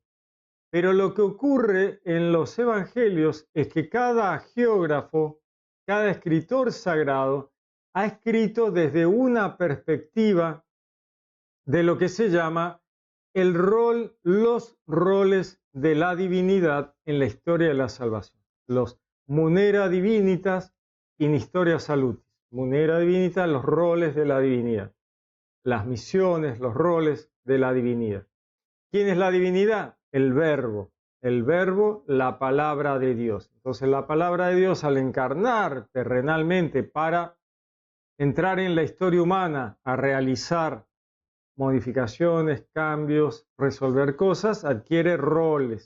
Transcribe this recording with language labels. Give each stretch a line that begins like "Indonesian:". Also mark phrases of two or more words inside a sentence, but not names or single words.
Spanish: Pero lo que ocurre en los evangelios es que cada geógrafo, cada escritor sagrado, ha escrito desde una perspectiva de lo que se llama los roles de la divinidad en la historia de la salvación.
Latin: Los munera divinitas in historia salutis. Munera divinitas,
Spanish: los roles de la divinidad. Las misiones, los roles de la divinidad. ¿Quién es la divinidad? El verbo. El verbo, la palabra de Dios. Entonces la palabra de Dios, al encarnar terrenalmente para entrar en la historia humana, a realizar modificaciones, cambios, resolver cosas, adquiere roles.